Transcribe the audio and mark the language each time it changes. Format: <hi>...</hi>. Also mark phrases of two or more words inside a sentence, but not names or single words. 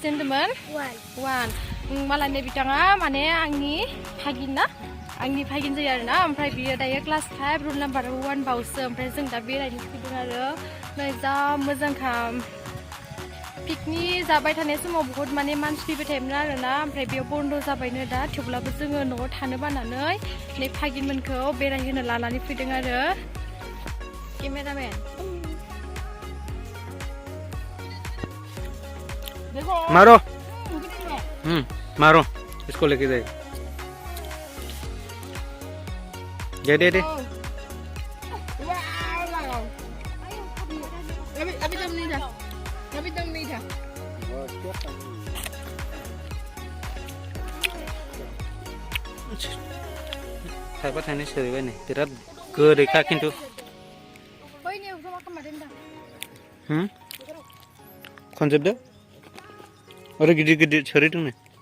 <brx>होनदोंमोन 1 मालाय बिथाङा माने आंनि भागिन ना आंनि भागिन जायो आरोना ओमफ्राय बियो दायो</brx> <en>class 5 rule number 1</en> <brx>बावसो ओमफ्राय जों दा बेरायनो फैदों आरो नै जा मोजांखा पिकनिक जाबाय थानाय समाव बहुत माने मानसि फैबाय थायोमोन आरोना ओमफ्राय बेयाव बन्द जाबायनो दा थेवब्लाबो जोङो न'आव थानो बानानै नै भागिनमोनखौ बेरायहोनो लानानै फैदों आरो केमेरामेन</brx> <hi>मारो मारो इसको लेके जाए दे अभी तक नहीं था</hi> <brx>थाइबा थाइनै सोलिबाय नै बिराद गोदैखा खिन्थु खनजोबदो आरो गिदिर गिदिर सोरिदों नै</brx>